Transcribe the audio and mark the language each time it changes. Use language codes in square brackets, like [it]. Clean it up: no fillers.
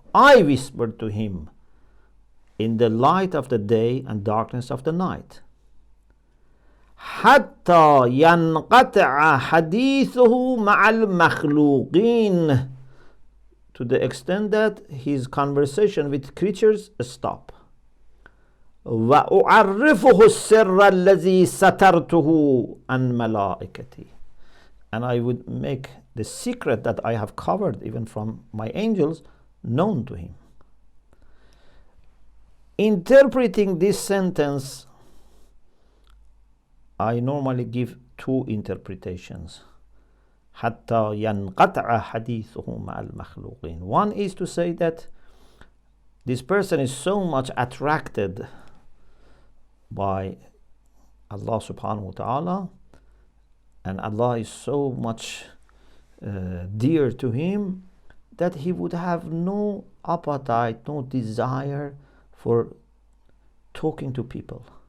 [en] I whispered to him in the light of the day and darkness of the night. [ar] حتى ينقطع حديثه مع المخلوقين, [en] to the extent that his conversation with creatures stop. [ar] وأعرفه السر الذي سترته عن ملائكتي. [en] And I would make the secret that I have covered even from my angels known to him. Interpreting this sentence, I normally give two interpretations. [ar] حتى ينقطع حديثه مع المخلوقين. [en] One is to say that this person is so much attracted by Allah subhanahu wa ta'ala, and Allah is so much dear to him that he would have no appetite, no desire for talking to people.